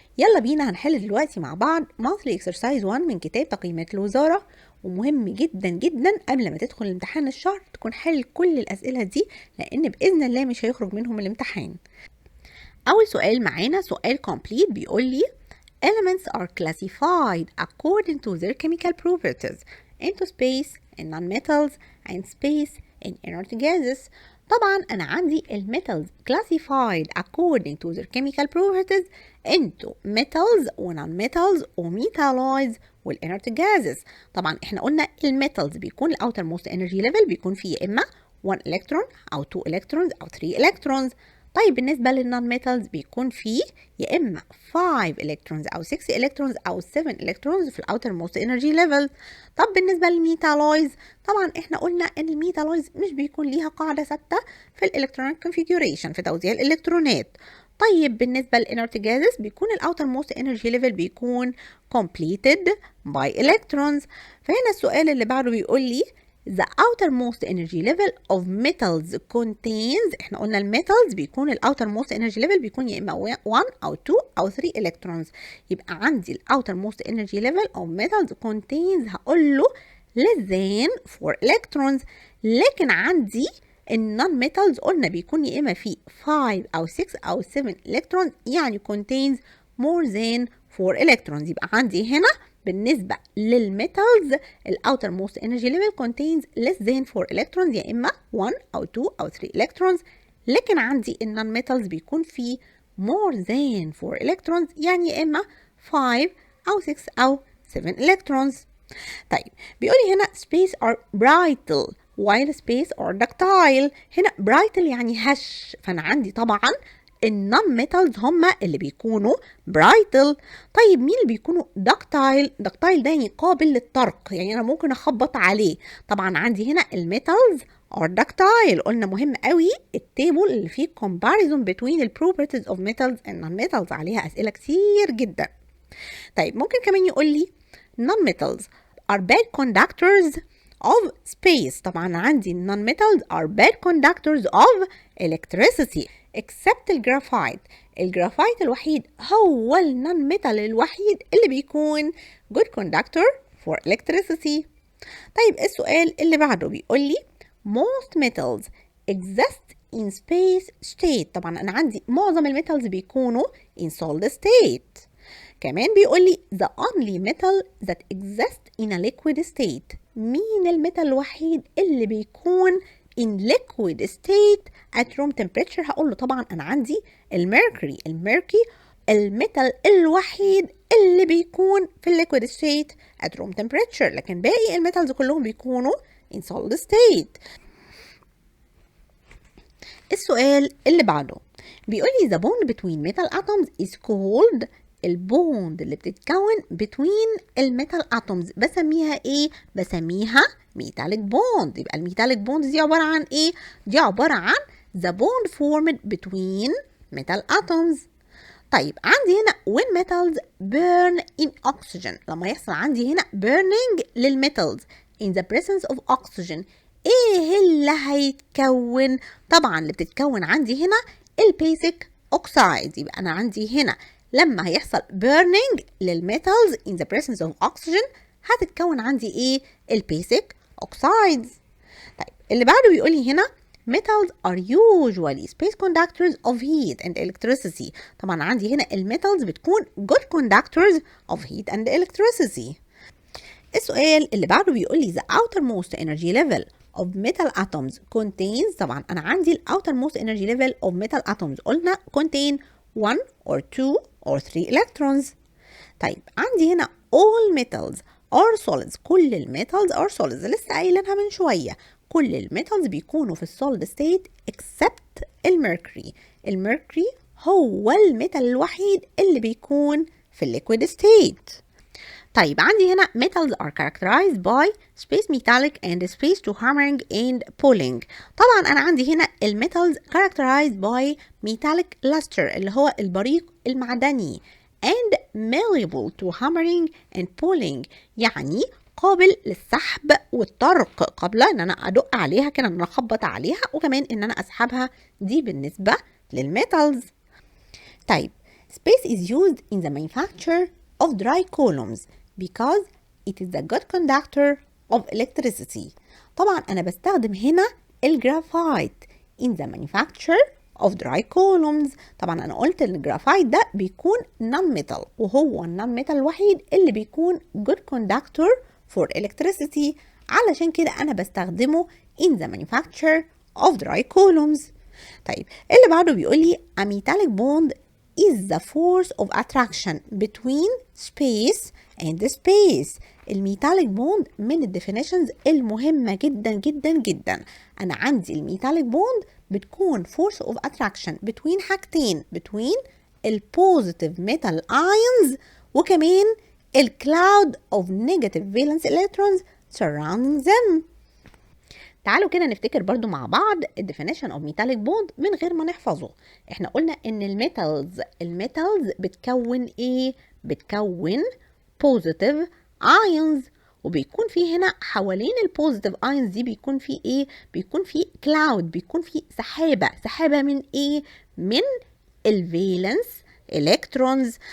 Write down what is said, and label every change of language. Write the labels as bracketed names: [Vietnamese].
[Arabic] يلا بينا هنحل دلوقتي مع بعض [English] monthly exercise 1 [Arabic] من كتاب تقييمات الوزارة. ومهم جدا جدا قبل ما تدخل الامتحان الشهر تكون حل كل الأسئلة دي، لأن بإذن الله مش هيخرج منهم الامتحان. أول سؤال معانا سؤال [English] complete [Arabic] بيقول لي [English] elements are classified according to their chemical properties into space in non-metals and space in inert gases. [Arabic] طبعا أنا عندي الميتالز [English] classified according to their chemical properties into metals و non-metals و metalloids وال inert gases. [Arabic] طبعا احنا قلنا الميتالز بيكون ال [English] outermost energy level [Arabic] بيكون فيه يا إما 1 electron أو 2 electrons أو 3 electrons. طيب بالنسبة للنون ميتالز بيكون فيه يا إما 5 إلكترونز أو 6 إلكترونز أو 7 إلكترونز في الأوتر موست إنرجي ليفل. طب بالنسبة للميتالويز طبعا إحنا قلنا إن الميتالويز مش بيكون ليها قاعدة ثابتة في الإلكترونيك كونفيجوريشن في توزيع الإلكترونات. طيب بالنسبة للإنرت جازز بيكون الأوتر موست إنرجي ليفل بيكون [English] completed by electrons. [Arabic] فهنا السؤال اللي بعده بيقول لي [English] the outermost energy level of metals contains. [Arabic] احنا قلنا الميتالز بيكون ال [English] outermost energy level [Arabic] بيكون يا اما 1 او 2 او 3 electrons. يبقى عندي [English] ال outermost energy level of metals contains [Arabic] هقول له [English] less than 4 electrons. [Arabic] لكن عندي النون ميتالز قلنا بيكون يا اما فيه 5 او 6 او 7 electrons، يعني [English] contains more than 4 electrons. [Arabic] يبقى عندي هنا بالنسبة للميتالز ال [English] outermost energy level contains less than 4 electrons، [Arabic] يا إما 1 أو 2 أو 3 electrons. لكن عندي النون ميتالز بيكون فيه [English] more than 4 electrons، [Arabic] يعني يا إما 5 أو 6 أو 7 electrons. طيب بيقولي هنا [English] space are brittle while space are ductile. [Arabic] هنا brittle يعني هش، فأنا عندي طبعا النون ميتالز هما اللي بيكونوا برايتل. طيب مين اللي بيكونوا دكتايل؟ دكتايل ده يعني قابل للطرق، يعني انا ممكن اخبط عليه. طبعا عندي هنا الميتالز or ductile. قلنا مهم قوي التيبل اللي فيه [English] comparison between the properties of metals and non-metals، [Arabic] عليها اسئله كتير جدا. طيب ممكن كمان يقول لي [English] non-metals are bad conductors of space. [Arabic] طبعا عندي [English] non-metals are bad conductors of electricity except الجرافايت. [Arabic] الجرافايت الوحيد هو النون ميتال الوحيد اللي بيكون [English] good conductor for electricity. [Arabic] طيب السؤال اللي بعده بيقول لي [English] most metals exist in space state. [Arabic] طبعا انا عندي معظم الميتالز بيكونوا [English] in solid state. [Arabic] كمان بيقول لي [English] the only metal that exists in a liquid state. [Arabic] مين الميتال الوحيد اللي بيكون [English] in liquid state at room temperature؟ [Arabic] هقول له طبعا انا عندي الميركوري. الميركوري الميتال الوحيد اللي بيكون في [English] liquid state at room temperature، [Arabic] لكن باقي الميتالز كلهم بيكونوا [English] in solid state. [Arabic] السؤال اللي بعده بيقول لي [English] the bond between metal atoms is called. [Arabic] البوند اللي بتتكون between الميتال اتومز بسميها ايه؟ بسميها ميتاليك بوند. يبقى الميتاليك بوند دي عباره عن ايه؟ دي عباره عن [English] the bond formed between metal atoms. [Arabic] طيب عندي هنا [English] when metals burn in oxygen، [Arabic] لما يحصل عندي هنا burning للميتالز [English] in the presence of oxygen، [Arabic] ايه اللي هيتكون؟ طبعا اللي بتتكون عندي هنا البيسك اوكسايد. يبقى انا عندي هنا لما هيحصل burning للميتالز [English] in the presence of oxygen [Arabic] هتتكون عندي ايه؟ البيسك اوكسايدز. طيب اللي بعده بيقول لي هنا [English] metals are usually space conductors of heat and electricity. [Arabic] طبعا عندي هنا الميتالز بتكون [English] good conductors of heat and electricity. [Arabic] السؤال اللي بعده بيقول لي [English] the outermost energy level of metal atoms contains. [Arabic] طبعا انا عندي [English] ال outermost energy level of metal atoms قلنا contain 1 or 2 or 3 electrons. [Arabic] طيب عندي هنا [English] all metals are solids. [Arabic] كل الميتالز [English] are solids، [Arabic] لسه قايلينها من شوية. كل الميتالز بيكونوا في السوليد ستيت except الميركوري. الميركوري هو الميتال الوحيد اللي بيكون في الليكويد ستيت. طيب عندي هنا [English] metals are characterized by space metallic and space to hammering and pulling. [Arabic] طبعا أنا عندي هنا الميتالز [English] characterized by metallic luster [Arabic] اللي هو البريق المعدني [English] and malleable to hammering and pulling، [Arabic] يعني قابل للسحب والطرق قبل ان انا ادق عليها كده، ان انا اخبط عليها، وكمان ان انا اسحبها. دي بالنسبة للميتالز. طيب [English] Space is used in the manufacture of dry columns because it is the good conductor of electricity. [Arabic] طبعا أنا بستخدم هنا [English] الجرافايت in the manufacture of dry columns. [Arabic] طبعا أنا قلت إن الجرافايت ده بيكون non-metal، وهو النون-metal الوحيد اللي بيكون [English] good conductor for electricity، [Arabic] علشان كده أنا بستخدمه [English] in the manufacture of dry columns. [Arabic] طيب اللي بعده بيقول لي [English] a metallic bond is the force of attraction between space and space. [Arabic] الميتاليك بوند من الديفينيشنز المهمة جدا جدا جدا. أنا عندي الميتاليك بوند بتكون [English] force of attraction between [Arabic] حاجتين، between البوزيتيف metal ions وكمان الكلاود [English] of negative valence electrons surrounding them. [Arabic] تعالوا كده نفتكر برضو مع بعض [English] definition of metallic bond [Arabic] من غير ما نحفظه. احنا قلنا ان الميتالز بتكون ايه؟ بتكون [English] positive ions، [Arabic] وبيكون في هنا حوالين البوزيتيف ايونز دي بيكون في ايه؟ بيكون في كلاود، بيكون في سحابة من ايه؟ من الفالنس الكترونز.